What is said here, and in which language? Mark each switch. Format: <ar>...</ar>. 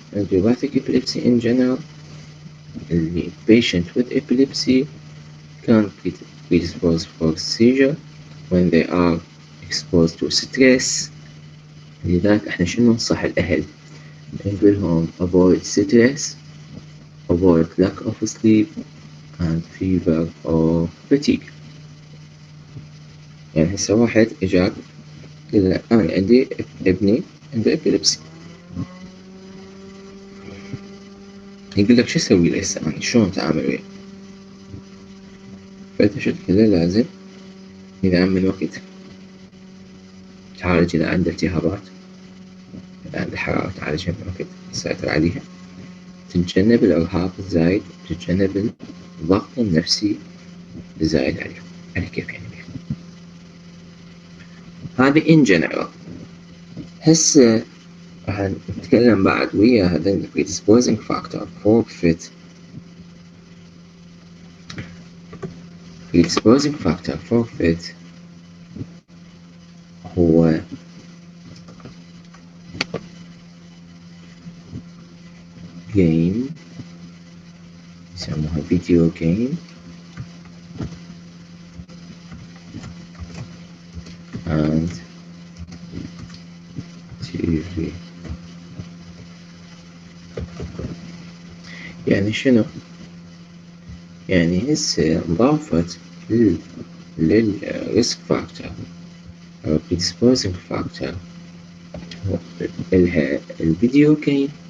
<en>idiopathic epilepsy in general the patient with epilepsy can predispose for seizure when they are exposed to stress.</en> <ar>لذلك احنا شنو ننصح الأهل؟ نقول لهم avoid stress, avoid lack of sleep and fever or fatigue. يعني هسه واحد إجاك قال له أنا عندي ابني عنده epilepsy، يقول لك شو أسوي له هسه أنا شلون أتعامل وياه؟ فأنت شو تقول له؟ لازم إذا من وقت تعالج، إذا عنده التهابات، إذا عنده حرارة تعالجها من وقت، تسيطر عليها، تتجنب الإرهاق الزايد، تتجنب الضغط النفسي الزايد عليه كيف يعني.</ar> <en>هذه in general.</en> <ar>هسه راح نتكلم بعد ويا هذين predisposing factor for fit.</ar> <en>predisposing factor for fit هو game يسموها video game and TV.</en> <ar>يعني شنو؟ يعني هسه انضافت للريسك فاكتور أو predisposing factor إلها الفيديو جيم.</ar>